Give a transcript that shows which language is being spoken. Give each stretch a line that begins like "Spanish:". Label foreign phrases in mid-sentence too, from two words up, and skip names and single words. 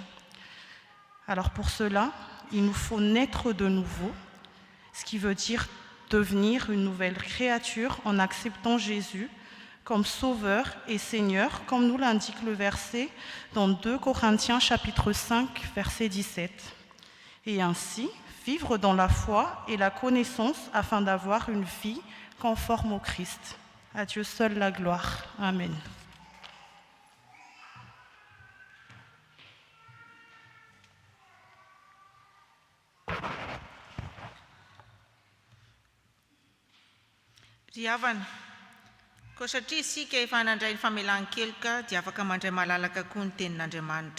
French: Alors pour cela, il nous faut naître de nouveau, ce qui veut dire devenir une nouvelle créature en acceptant Jésus comme Sauveur et Seigneur, comme nous l'indique le verset dans 2 Corinthiens chapitre 5, verset 17. Et ainsi, vivre dans la foi et la connaissance afin d'avoir une vie conforme au Christ. À Dieu seul la gloire. Amen.
Malagasy: Ry havana, koa satria isika efa nandray ny famelan-keloka dia afaka mandray malalaka koa ny tenin'Andriamanitra.